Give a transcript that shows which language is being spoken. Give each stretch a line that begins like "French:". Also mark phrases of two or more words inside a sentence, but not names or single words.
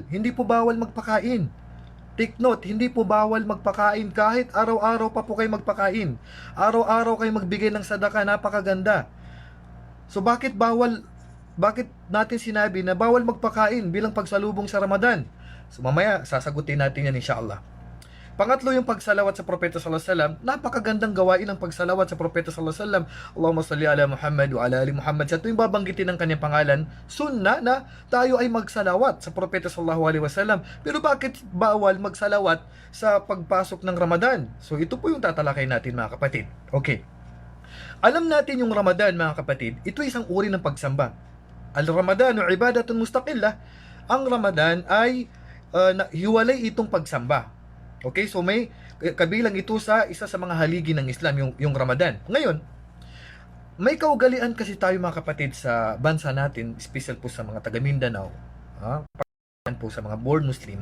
Filipino: Hindi po bawal magpakain.
English: Take note,
Filipino: hindi po bawal magpakain kahit araw-araw pa po kayo magpakain. Araw-araw kayo magbigay ng sadaka, napakaganda. So bakit natin sinabi na bawal magpakain bilang pagsalubong sa Ramadan? So mamaya sasagutin natin yan inshallah. Pangatlo yung pagsalawat sa Propeta
Arabic: صلى الله عليه وسلم.
Filipino: Napakagandang gawain ng pagsalawat sa Propeta
Arabic: صلى الله عليه وسلم. اللهم صل على محمد وعلى آل محمد.
Filipino: Sa tuwing babanggitin ng kanyang pangalan, sunna na tayo ay magsalawat sa Propeta
Arabic: صلى الله عليه وسلم.
Filipino: Pero bakit bawal magsalawat sa pagpasok ng Ramadan? So ito po yung tatalakay natin mga kapatid. Okay. Alam natin yung Ramadan mga kapatid, ito isang uri ng pagsamba.
Arabic: الرمضان عبادة مستقلة.
Filipino: Ang Ramadan ay hiwalay itong pagsamba. Okay, so may kabilang ito sa isa sa mga haligi ng Islam, yung Ramadan. Ngayon, may kaugalian kasi tayo mga kapatid sa bansa natin, special po sa mga taga Mindanao, po sa mga
English: born Muslim.